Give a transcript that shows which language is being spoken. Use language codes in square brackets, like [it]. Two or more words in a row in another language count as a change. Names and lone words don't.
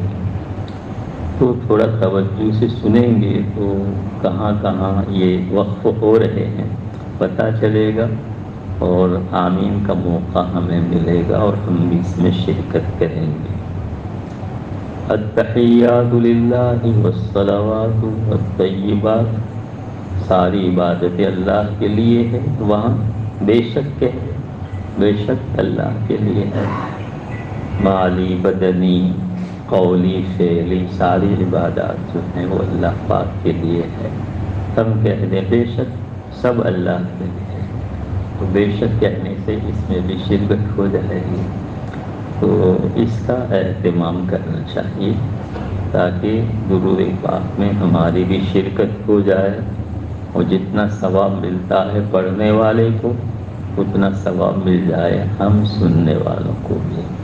[ur] تو تھوڑا توجہ سے سنیں گے تو کہاں کہاں یہ وقف ہو رہے ہیں پتہ چلے گا، اور آمین کا موقع ہمیں ملے گا اور ہم بھی اس میں شرکت کریں گے. [ar] التحیات للہ والصلوات والطیبات، [ur] ساری عبادتیں اللہ کے لیے ہے. وہاں بے شک ہے، بے شک اللہ کے لیے ہے. مالی بدنی قولی فعلی ساری عبادات جو ہیں وہ اللہ پاک کے لیے ہے. ہم کہہ دیں بے شک سب اللہ کے لیے ہے، تو بے شک کہنے سے اس میں بھی شرکت ہو جائے گی. تو اس کا اہتمام کرنا چاہیے تاکہ درود پاک میں ہماری بھی شرکت ہو جائے، اور جتنا ثواب ملتا ہے پڑھنے والے کو اتنا ثواب مل جائے ہم سننے والوں کو بھی.